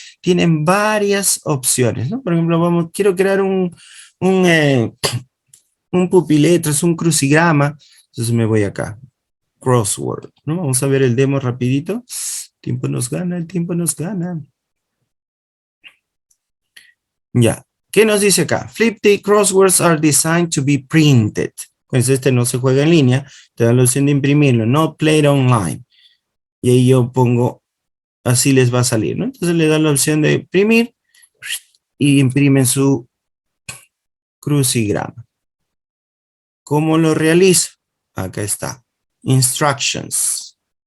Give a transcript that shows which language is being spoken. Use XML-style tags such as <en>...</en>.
<es>Tienen varias opciones, ¿no? Por ejemplo, quiero crear un pupiletras, un crucigrama, entonces me voy acá. Crossword, ¿no? Vamos a ver el demo rapidito. El tiempo nos gana, el tiempo nos gana. Ya. ¿Qué nos dice acá?</es> <en>Flippity crosswords are designed to be printed.</en> <es>Pues este no se juega en línea. Te da la opción de imprimirlo.</es> <en>No played online.</en> <es>Y ahí yo pongo, así les va a salir, ¿no? Entonces le da la opción de imprimir y imprimen su crucigrama. ¿Cómo lo realizo? Acá está. Instructions.</es>